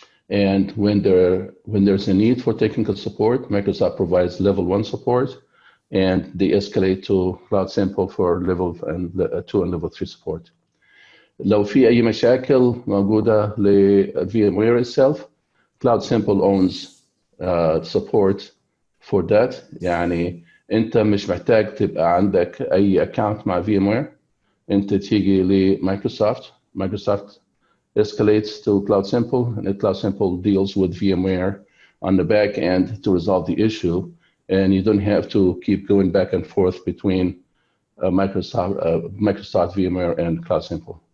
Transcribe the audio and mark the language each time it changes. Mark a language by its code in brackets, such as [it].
[en] And when there's a need for technical support, Microsoft provides level 1 support, and they escalate to CloudSimple for level 2 and level 3 support. [ar] لو في أي مشاكل موجودة ل [en] VMware itself, CloudSimple owns support for that. [ar] يعني أنت مش محتاج تبقى عندك أي account مع VMware. أنت تيجي لمايكروسوفت. [en] Microsoft escalates to CloudSimple, and CloudSimple deals with VMware on the back end to resolve the issue. And you don't have to keep going back and forth between Microsoft VMware and CloudSimple.